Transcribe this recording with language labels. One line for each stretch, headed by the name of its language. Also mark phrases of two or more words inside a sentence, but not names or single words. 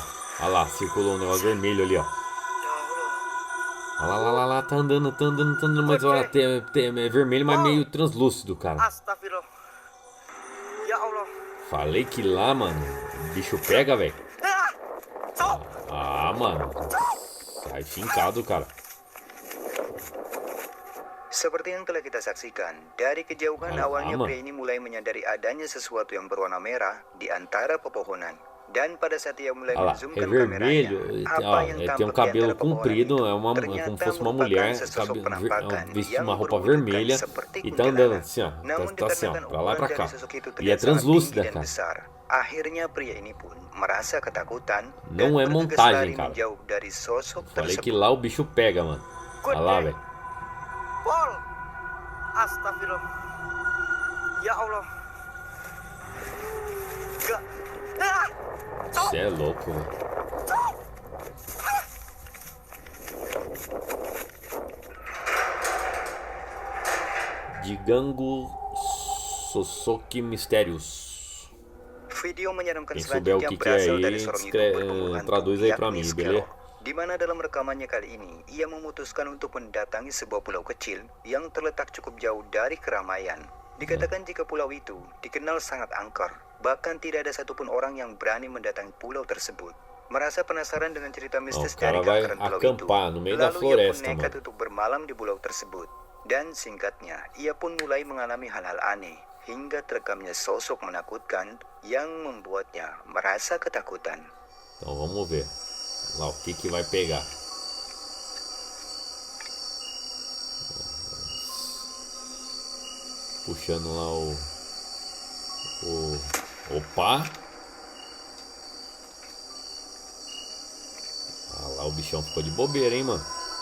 Portuguese: Olha lá, circulou um negócio vermelho ali, ó. Olha lá, tá andando, mas olha, é vermelho, mas meio translúcido, cara. Falei que lá, mano, o bicho pega, velho. Mano. Sai fincado, cara.
Indonesian: Seperti yang telah kita saksikan, dari kejauhan awalnya pria ini mulai menyadari adanya sesuatu yang berwarna merah di antara pepohonan. Dan pada saat ia mulai menzoomkan kameranya, apa yang
Portuguese: tem um cabelo comprido, como se fosse uma mulher, veste uma roupa vermelha e tá andando assim, ó. Tá assim, ó, pra lá e pra cá. E é translúcida, cara.
Indonesian: Akhirnya pria ini pun merasa ketakutan.
Portuguese: Não é montagem, cara. Falei que lá o bicho pega, mano. Olha lá, velho.
Arabic: Pol, astagfirullah. يا الله.
Portuguese: Você é louco, velho. Digango Sosoki Mysterious. Quem souber o que é aí, traduz aí pra mim, beleza?
Indonesian: Di mana dalam rekamannya kali ini, ia memutuskan untuk mendatangi sebuah pulau kecil yang terletak cukup jauh dari keramaian. Dikatakan jika pulau itu dikenal sangat angker, bahkan tidak ada satupun orang yang berani mendatangi pulau tersebut. Merasa penasaran dengan cerita mistis dari keangkeran pulau itu, lalu ia pun nekat untuk bermalam di pulau tersebut. Dan singkatnya, ia pun mulai mengalami hal-hal aneh, hingga terekamnya sosok menakutkan yang membuatnya merasa ketakutan.
Portuguese: Então vamos ver lá o que vai pegar. Puxando lá opa. Ah lá, o bichão ficou de bobeira, hein, mano.